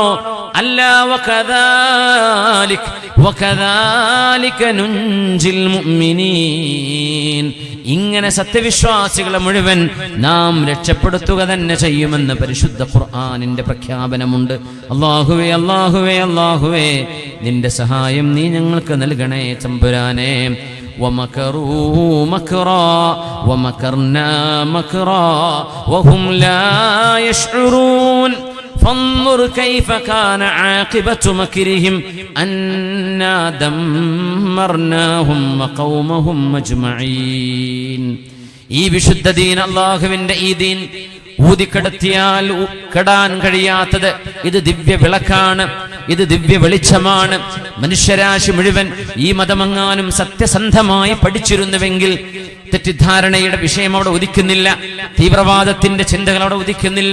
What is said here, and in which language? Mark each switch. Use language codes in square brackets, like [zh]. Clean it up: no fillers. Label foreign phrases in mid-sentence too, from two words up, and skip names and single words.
[ml] അല്ല, [ar] وكذلك ننجي المؤمنين, [ml] ഇങ്ങനെ സത്യവിശ്വാസികളെ മുഴുവൻ നാം രക്ഷപ്പെടുത്തുക തന്നെ ചെയ്യുമെന്ന് പരിശുദ്ധ ഖുർആനിന്റെ പ്രഖ്യാപനമുണ്ട്. അല്ലാഹുവേ അല്ലാഹുവേ അല്ലാഹുവേ, നിന്റെ സഹായം നീ ഞങ്ങൾക്ക് നൽകണേ തമ്പുരാനേ. [ar] ومكروا مكرا ومكرنا مكرا وهم لا يشعرون فانظر كيف كان عاقبة مكرهم أنا دمرناهم وقومهم أجمعين. [ml] ഈ വിശുദ്ധ ദീൻ, അല്ലാഹുവിന്റെ ഈ ദീൻ ഊതിക്കടത്തിയാൽ കെടാൻ കഴിയാത്തത്. ഇത് ദിവ്യ വിളക്കാണ്, ഇത് ദിവ്യ വെളിച്ചമാണ്. മനുഷ്യരാശി മുഴുവൻ ഈ മതമെങ്ങാനും സത്യസന്ധമായി പഠിച്ചിരുന്നുവെങ്കിൽ തെറ്റിദ്ധാരണയുടെ വിഷയം അവിടെ ഉദിക്കുന്നില്ല, തീവ്രവാദത്തിന്റെ ചിന്തകൾ അവിടെ ഉദിക്കുന്നില്ല.